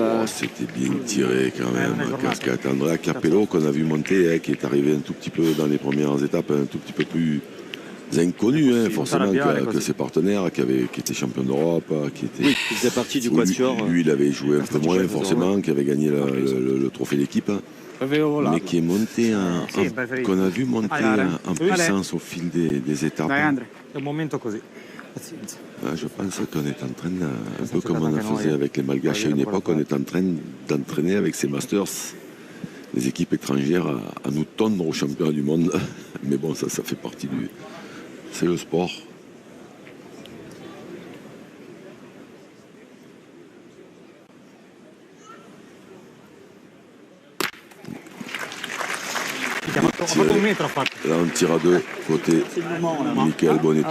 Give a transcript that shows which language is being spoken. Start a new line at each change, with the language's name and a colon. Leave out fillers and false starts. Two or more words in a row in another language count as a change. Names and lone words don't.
French: Oh, c'était bien tiré quand même, casquette. Andrea Capello qu'on a vu monter, hein, qui est arrivé un tout petit peu dans les premières étapes, un tout petit peu plus inconnu, hein, forcément, que ses partenaires, qui étaient champions d'Europe, qui étaient... Oui, il faisait partie du quatuor. Lui, il avait joué un peu moins, forcément, qui avait gagné le trophée d'équipe, mais qui est monté, qu'on a vu monter en puissance au fil des étapes.
Italian: È un momento così. Pazienza.
French: Je pense qu'on est en train, un peu comme on faisait avec les Malgaches à une époque, on est en train d'entraîner avec ces Masters les équipes étrangères à nous tondre aux championnats du monde. Mais bon, ça fait partie du... C'est le sport. Là, on tire à deux, côté Michael Bonetto.